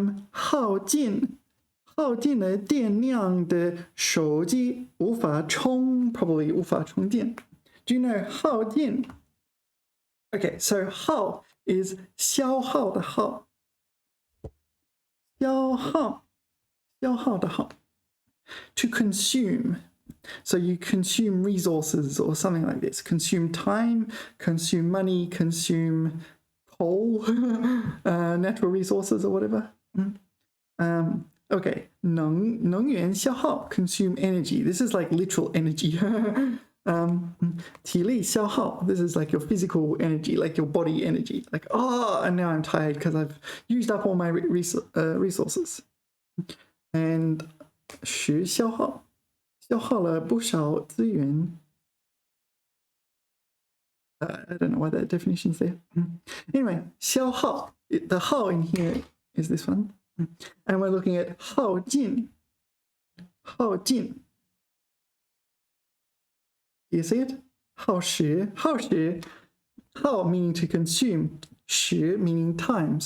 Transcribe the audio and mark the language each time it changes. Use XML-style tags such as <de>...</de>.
<zh>耗尽了电量的手机无法充 probably 无法充电。</zh> <en>Do you know 耗尽? Okay, so 耗 is 消耗的耗。</en> <zh>消耗的耗。</zh> <en>To consume. So you consume resources or something like this. Consume time, consume money, consume coal, natural resources or whatever. Okay,</en> <zh>能源消耗</zh> <en>consume energy. This is like literal energy.</en> <zh>体力消耗</zh> <en>this is like your physical energy, like your body energy. Like, and now I'm tired because I've used up all my resources.</en> <zh>And 时消耗消耗了不少资源。</zh> <en>I don't know why that definition's there. Anyway, 消耗 the 耗 in here is this one. And we're looking at 耗尽 耗尽 Do you see it? 耗时 耗 meaning to consume, 时 meaning time.</en>